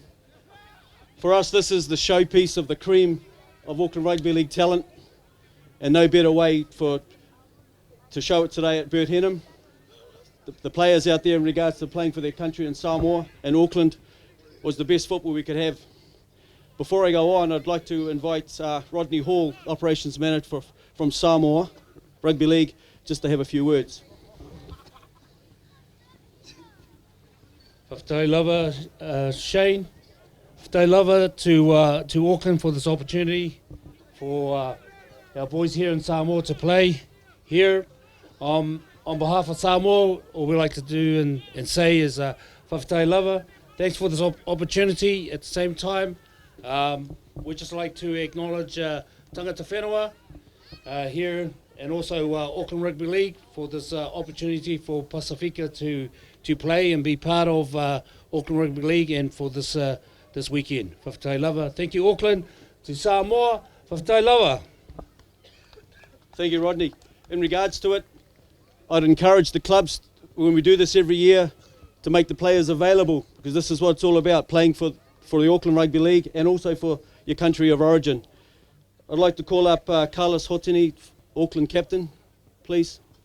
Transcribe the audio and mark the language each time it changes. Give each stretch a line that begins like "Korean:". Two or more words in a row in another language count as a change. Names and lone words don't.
English: For us, this is the showpiece of the cream of Auckland Rugby League talent, and no better way to show it today at Bert Henham. The players out there in regards to playing for their country in Samoa and Auckland was the best football we could have. Before I go on, I'd like to invite Rodney Hall, Operations Manager from Samoa Rugby League, just to have a few words.
Samoan: Whaftai lava, Shane. Whaftai lava
English: to Auckland for this opportunity for our boys here in Samoa to play here. On behalf of Samoa, all we like to do and say is
Samoan: whaftai lava.
English: Thanks for this opportunity. At the same time, we'd just like to acknowledge
Māori: Tangata Whenua
English: here, and also Auckland Rugby League for this opportunity for Pacifica to play and be part of Auckland Rugby League, and for this this weekend.
Samoan: Whaftai lava.
English: Thank you, Auckland. To Samoa,
Samoan: whaftai lava.
English: Thank you, Rodney. In regards to it, I'd encourage the clubs, when we do this every year, to make the players available, because this is what it's all about, playing for for the Auckland Rugby League and also for your country of origin. I'd like to call up Carlos Hotini, Auckland captain, please.